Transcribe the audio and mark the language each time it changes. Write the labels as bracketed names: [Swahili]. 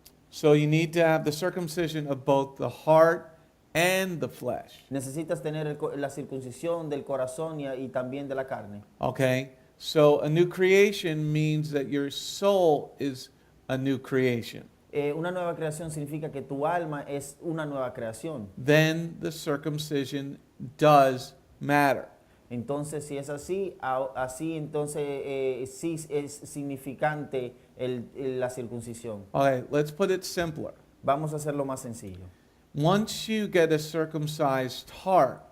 [English] So you need to have the circumcision of both the heart and the flesh. [Spanish] Necesitas tener la circuncisión del corazón y también de la carne. [English] Okay? So a new creation means that your soul is a new creation. [Spanish] Una nueva creación significa que tu alma es una nueva creación. [English] Then the circumcision does matter. [Spanish] Entonces, si es así, entonces sí es significante la circuncisión. [English] Okay, let's put it simpler. [Spanish] Vamos a hacerlo más sencillo. [English] Once you get a circumcised heart,